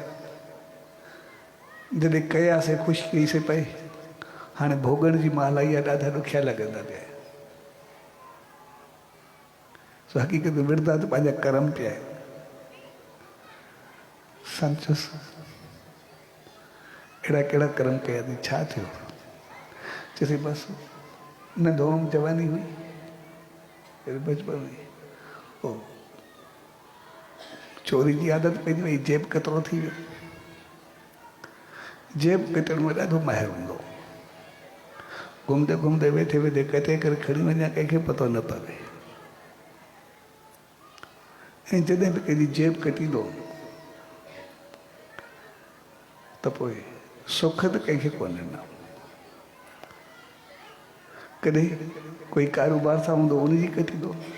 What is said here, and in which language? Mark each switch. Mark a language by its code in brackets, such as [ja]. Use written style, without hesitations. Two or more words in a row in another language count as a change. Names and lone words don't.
[sd] जॾहिं कयासीं ख़ुशि कईसीं पई, हाणे भोगण जी महिल आई आहे, ॾाढा ॾुखिया लॻंदा पिया। सो हक़ीक़त में विरधा त पंहिंजा कर्म पिया आहिनि। संचुसि अहिड़ा कहिड़ा कर्म कया अथई, छा थियो? चएसि बसि नंढो जवानी हुई, बचपन में ओ चोरी जी आदत पइजी वई, जेब कतिरो थी वियो। जेब कटण में ॾाढो माहिर हूंदो, घुमंदे घुमंदे वेठे वेठे कटे करे खणी वञा, कंहिंखे पतो न पवे। ऐं जॾहिं बि कंहिंजी जेब कटींदो त पोइ सुख त कंहिंखे कोन्हे न, कॾहिं कोई कारोबार सां हूंदो उनजी कटींदो,